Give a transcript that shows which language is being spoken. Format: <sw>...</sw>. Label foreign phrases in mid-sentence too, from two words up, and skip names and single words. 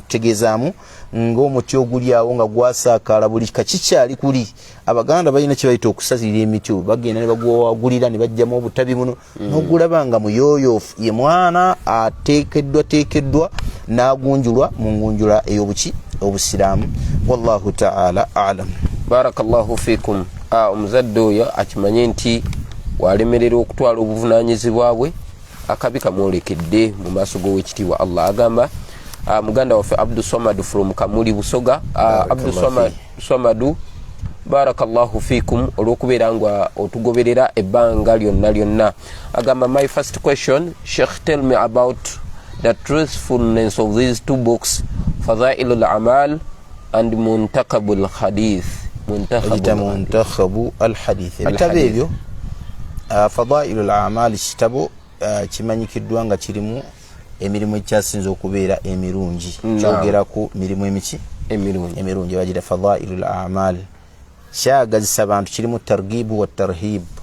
<lg>Tutegeezaamu ng'omuti oguli awo nga gwasaakaala buli kakikyali kuli. Abaganda balina kye bayita okusalira emiti, bagenda ne bagwagulira ne bajjamu obutabi buno n'ogulaba nga muyooyoofu. Ye mwana ateekeddwa n'agunjulwa mu ngunjula ey'obuki obusiraamu.</lg> <ar>Wallahu ta'ala a'lam. Barakallahu fikum.</ar> <lg>Omuzadde oyo akimanye nti walemerera okutwala obuvunaanyizibwa bwe akabi kamwolekedde mu maaso g'owekitiibwa Allah. Agamba muganda waffe Abdul Samad from Kamuli Busoga. Abdul Samadu,</lg> <ar>barakallahu fikum</ar> <lg>olw'okubeera nga otugoberera ebbanga lyonna. Agamba,</lg> <en>my first question, Sheikh, tell me about the truthfulness of these two books, Fadailul Amal and Muntakhabul Hadith. Muntakhabu al-Hadith.</en> <lg>Ebitabo ebyo Fadailul Amal kitabo kimanyikiddwa nga kirimu emirimu ekyasinza okubeera emirungi. Kyogera ku mirimu emiki emirungi bagira Fadailul Amal. Kyagazisa abantu, kirimu</lg> <ar>targibu wa tarhib.</ar>